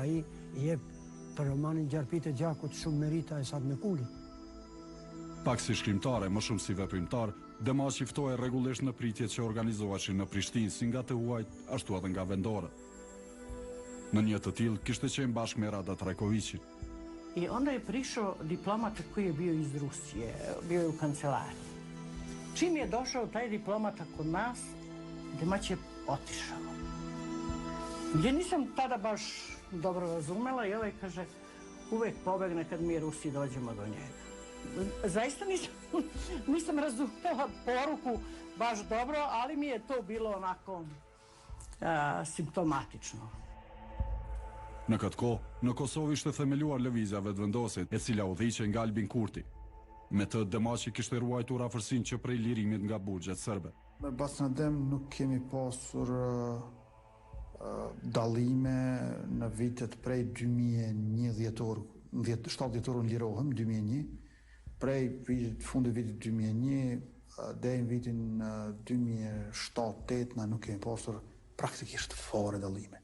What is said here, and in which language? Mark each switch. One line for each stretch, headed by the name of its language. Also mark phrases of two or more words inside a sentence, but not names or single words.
Albanian: Ai i jep për romanin Gjarpit e Gjakut shumë merita e Sad Mekulit. Pak si shkrimtare, më shumë si veprimtar, Demaçi ftohej rregullisht në pritjet që organizoheshin në Prishtinë, si nga të huajt, ashtu edhe nga vendore. Në një të tillë kishte qenë bashkë me Rada Trajkovićin.
Serbian: I onda je prišao diplomata koji je bio iz Rusije, bio je u kancelariji. Čim je došao taj diplomata kod nas, Demaçi je otišao. Ja nisam tada baš dobro razumela i ovaj kaže, uvek pobegne kad mi Rusi dođemo do njega. Zaista nisam razumela poruku baš dobro, ali mi je to bilo onako simptomatično.
Albanian: Në këtë kohë, në Kosovë ishte themeluar lëvizja vetëvendose, e cila udhëhiqej nga Albin Kurti. Me të Demaçi kishte ruajtur afërsinë që prej lirimit nga burgjet serbe. Me Basnadem nuk kemi pasur dallime në vitet prej 2001 dhjetor, 7 dhjetor unë lirohem, 2001, prej fundit vitit 2001 deri në vitin 2007-2008 na nuk kemi pasur praktikisht fare dallime.